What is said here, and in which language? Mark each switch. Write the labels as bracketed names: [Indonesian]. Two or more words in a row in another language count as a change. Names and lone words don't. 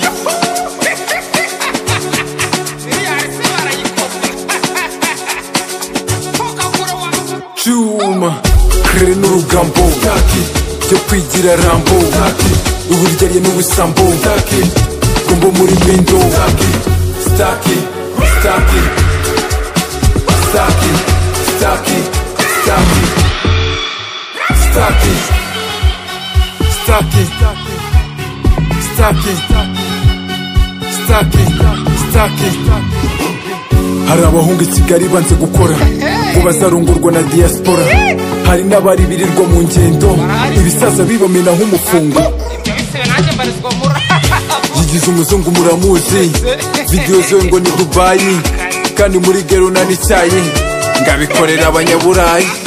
[Kinyarwanda] Chuma, kere n'urugambo, byo kwigira rambo, uburyarye n'ubusambo, gombo muri mendo, [Swahili] SITAKI, SITAKI, SITAKI, SITAKI, SITAKI, SITAKI, SITAKI, SITAKI, SITAKI. [Kinyarwanda] Hari abahungu I Kigali banze gukora, ngo bazarongorwa na diaspora. Hari n'abari birirwa mu ngendo, ibisaza bibamena nk'umufungo. Yigize umuzungu muramuzi, video zo ngo ni Dubai, kandi muri gero na n'icyayi, ngabikorera abanyaburayi.